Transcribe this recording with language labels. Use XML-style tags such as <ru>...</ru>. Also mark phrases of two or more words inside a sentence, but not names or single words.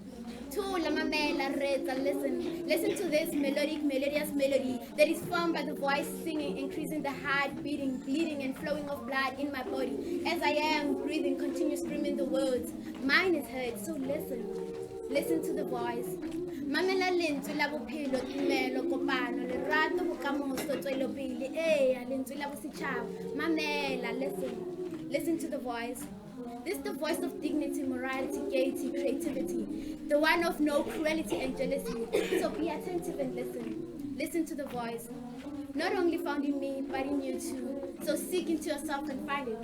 <en>Listen. Listen to this melodious melody that is formed by the voice singing, increasing the heart beating, bleeding, and flowing of blood in my body. As I am breathing, continue screaming the words. Mine is heard, so listen. Listen to the voice.</en> <nso>Mamela lentswe la bophelo, tumelo, kopano, lerato, bokamoso, tswelopele, lentswe la bosetšhaba.</nso> <en>Mamela, listen. Listen to the voice. This is the voice of dignity, morality, gaiety, creativity, the one of no cruelty and jealousy. So be attentive and listen. Listen to the voice. Not only found in me, but in you too. So seek into yourself and find it.</en>